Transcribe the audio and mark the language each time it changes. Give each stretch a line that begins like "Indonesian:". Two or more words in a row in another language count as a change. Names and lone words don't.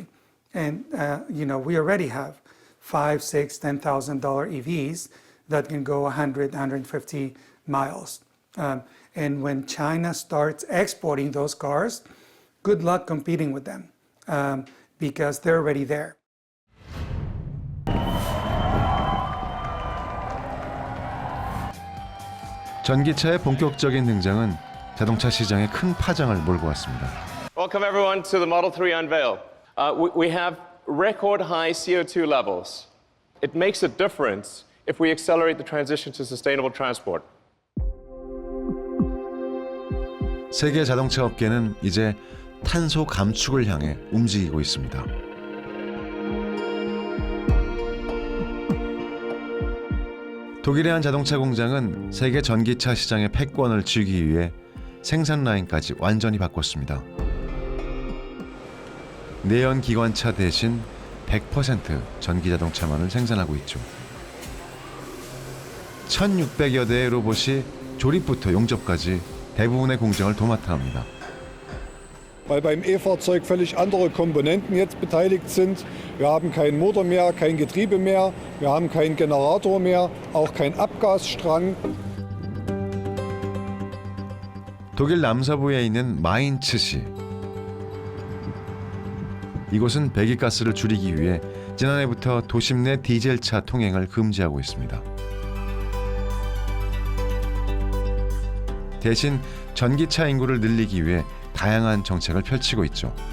English: And, we already have $5,000, $6,000, $10,000 EVs that can go 100, 150 miles. And when China starts exporting those cars, good luck competing with them because they're already there.
Korean: 전기차의 본격적인 등장은 자동차 시장에 큰 파장을 몰고 왔습니다.
English: Welcome everyone to the Model 3 unveil. We have record high CO2 levels. It makes a difference if we accelerate the transition to sustainable transport.
Korean: 세계 자동차 업계는 이제 탄소 감축을 향해 움직이고 있습니다. 독일의 한 자동차 공장은 세계 전기차 시장의 패권을 쥐기 위해 생산 라인까지 완전히 바꿨습니다. 내연 기관차 대신 100% 전기 자동차만을 생산하고 있죠. 1,600여 대의 로봇이 조립부터 용접까지 대부분의 공정을 도맡아 합니다.
German: Weil beim E-Fahrzeug völlig andere Komponenten jetzt beteiligt sind. Wir haben keinen Motor mehr, kein Getriebe mehr, wir haben keinen Generator mehr, auch kein Abgasstrang.
Korean: 독일 남서부에 있는 마인츠시. 이곳은 배기가스를 줄이기 위해 지난해부터 도심 내 디젤차 통행을 금지하고 있습니다. 대신 전기차 인구를 늘리기 위해 다양한 정책을 펼치고 있죠.